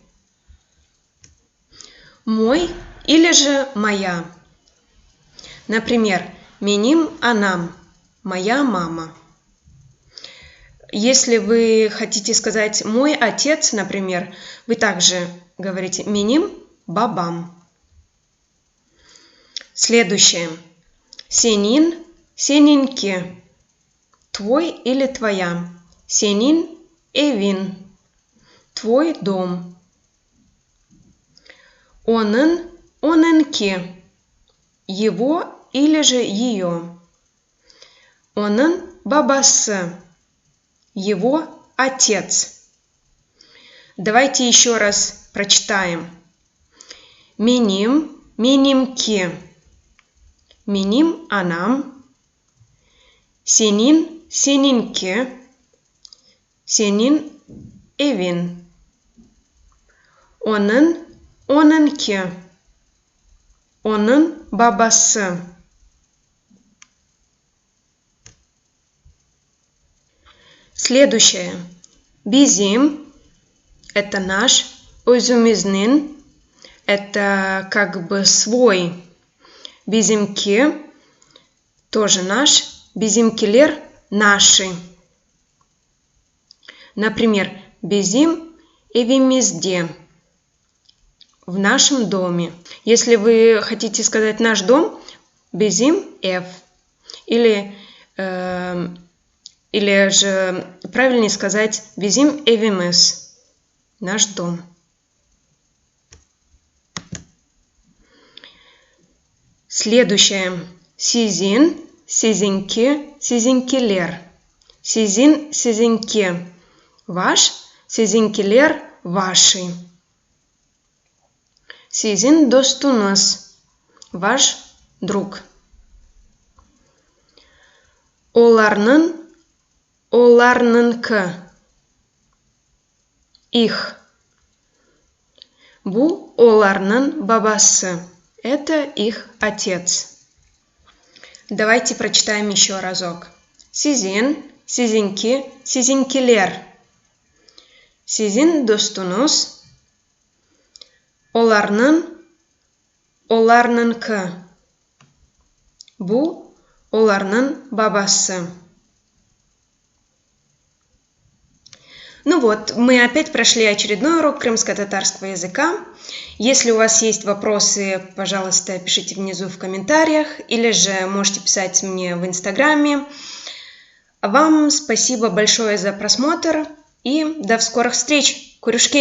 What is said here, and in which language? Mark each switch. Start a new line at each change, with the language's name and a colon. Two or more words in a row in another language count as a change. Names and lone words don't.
Russian: Мой или же моя.
Crimean Tatar: Например, меним анам.
Russian: Моя мама. Если вы хотите сказать мой отец, например, вы также говорите
Crimean Tatar: меним бабам. Следующее. Сенин, сенинки.
Russian: Твой или твоя.
Crimean Tatar: Сенин, эвин.
Russian: Твой дом.
Crimean Tatar: Онын, онынки.
Russian: Его или же ее.
Crimean Tatar: Онын бабасы.
Russian: Его отец. Давайте еще раз прочитаем.
Crimean Tatar: Меним, менимки. Меним анам. Сенин, сенинки. Сенин эвин. Onun, onunki. Onun babası. Следующее. Bizim –
Russian: это наш. Özümüzün – это как бы свой. Bizimki – тоже наш. Bizimkiler – наши. Например,
Crimean Tatar: bizim evimizde.
Russian: В нашем доме. Если вы хотите сказать наш дом,
Crimean Tatar: bizim ev.
Russian: Или же правильнее сказать
Crimean Tatar: bizim evimiz.
Russian: Наш дом. Следующее.
Crimean Tatar: Sizin, sizinki, sizinkiler. Sizin, sizinki.
Russian: Ваш, sizinkiler, ваши.
Crimean Tatar: Sizin dostunuz.
Russian: Ваш друг.
Crimean Tatar: Оларның, оларныңкы.
Russian: Их.
Crimean Tatar: Бу оларның бабасы.
Russian: Это их отец. Давайте прочитаем еще разок.
Crimean Tatar: Sizin, sizinki, sizinkiler. Sizin dostunuz. Оларның, оларныңкы. Бу оларның бабасы.
Russian: Ну вот, мы опять прошли очередной урок крымско-татарского языка. Если у вас есть вопросы, пожалуйста, пишите внизу в комментариях, или же можете писать мне в Инстаграме. Вам спасибо большое за просмотр и до скорых встреч.